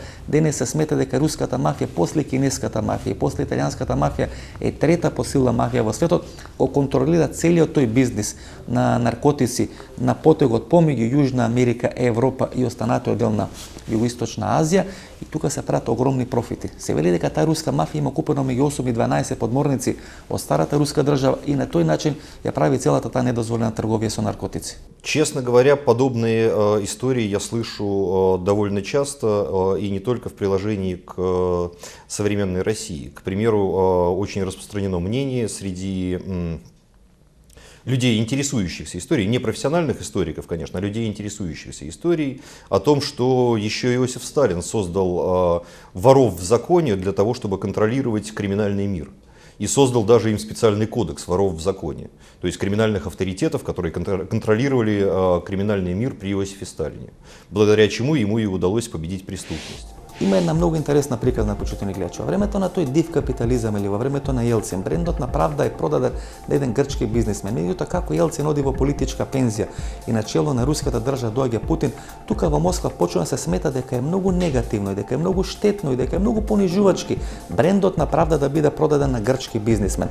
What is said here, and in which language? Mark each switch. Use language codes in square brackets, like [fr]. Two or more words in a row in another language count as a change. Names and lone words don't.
[mk] Денес се смета дека руската мафија, после кинеската мафија и после италијанската мафија, е трета посилна мафија во светот, кој контролира целиот тој бизнис на наркотици на потегот помеѓу Јужна Америка, Европа и останатиот дел на Југоисточна Азија, и тука се прават огромни профити. Се вели дека таа руска мафија има купено меѓу 8 и 12 подморници од старата руска држава и на тој начин ја прави целата таа недозволена трговија со наркотици. [ru] Честно говоря, подобные истории я слышу довольно часто, и не только в приложении к современной России. К примеру, очень распространено мнение среди людей, интересующихся историей, не профессиональных историков, конечно, а людей, интересующихся историей, о том, что еще Иосиф Сталин создал воров в законе для того, чтобы контролировать криминальный мир. и создал даже им специальный кодекс воров в законе, то есть криминальных авторитетов, которые контролировали криминальный мир при Иосифе Сталине, благодаря чему ему и удалось победить преступность. [mk] Има една многу интересна приказна, почитувани гледачи. Во времето на тој див капитализам или во времето на Јелцин, брендот на Правда е продаден на еден грчки бизнисмен. Меѓутоа, како Јелцин оди во политичка пензија и на чело на руската држава доаѓа Путин, тука во Москва почна да се смета дека е многу негативно и дека е многу штетно и дека е многу понижувачки брендот на Правда да биде продаден на грчки бизнисмен.